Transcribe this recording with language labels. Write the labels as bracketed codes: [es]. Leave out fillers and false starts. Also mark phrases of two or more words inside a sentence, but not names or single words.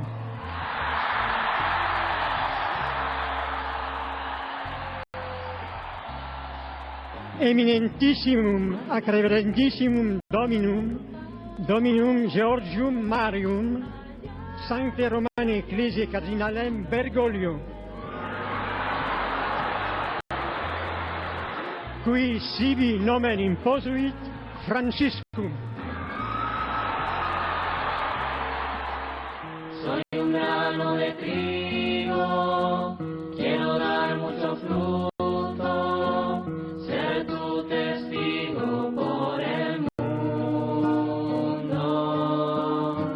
[la] Eminentissimum ac reverendissimum Dominum Georgium Marium, Sancte Romane Ecclesiae Cardinalem Bergoglio, qui sibi nomen imposuit Franciscum. [es] Soy un grano de trigo, quiero dar mucho fruto, ser tu testigo por el mundo.